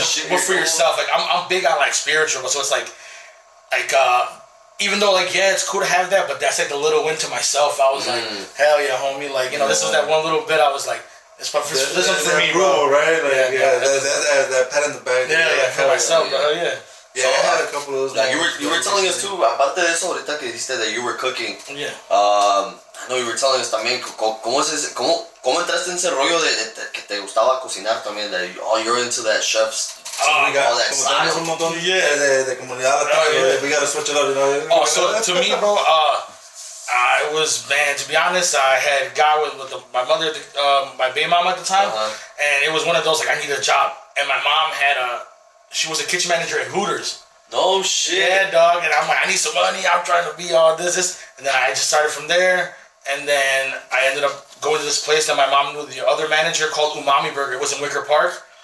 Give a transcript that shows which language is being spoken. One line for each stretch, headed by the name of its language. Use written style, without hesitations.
English: But for yourself, like I'm big on like spiritual, so it's like even though like it's cool to have that, but that's like the little win to myself. I was like, hell yeah, homie. Like this was that one little bit. I was like, this for me, bro. Right? Like that pat in the back. Yeah, for myself, bro. Hell yeah. Yeah, I had a couple of those. Like you were telling us too,
Spanish: aparte de eso, ahorita que dijiste
English: that you were cooking. Yeah. I know you were telling us
Spanish: también cómo entraste en ese rollo de que te gustaba cocinar también.
English: That you're into that chef's. We got
Spanish: un montón de comunidad.
English: We gotta switch it up, you know. Oh, so to me, bro, I was, man, to be honest, I had got with my mother, my baby mom at the time, and it was one of those like I need a job, and my mom she was a kitchen manager at Hooters. No shit. Yeah, dog, and I'm like, I need some money. I'm trying to be all this, and then I just started from there, and then I ended up going to this place that my mom knew the other manager called Umami Burger. It was in Wicker Park.